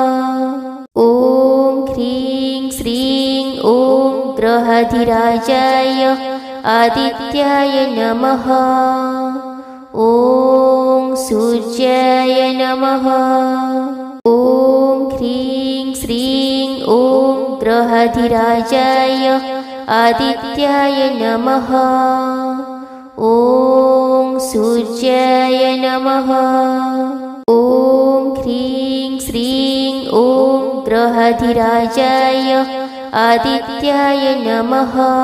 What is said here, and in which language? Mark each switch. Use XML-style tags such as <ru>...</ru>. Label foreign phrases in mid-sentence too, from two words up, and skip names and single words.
<sa>ഓം ഹ്രീം ശ്രീം ഓം ഗ്രഹാധിരാജായ ആദിത്യായ നമഃ. ഓം സൂര്യായ നമഃ. ഓം ഹ്രീം ശ്രീം ഓം ഗ്രഹ ग्रहाधिराजाय आदित्याय नमः। ॐ सूर्याय नमः। ॐ ह्रीं श्रीं ॐ ग्रहाधिराजाय आदित्याय नमः।</sa>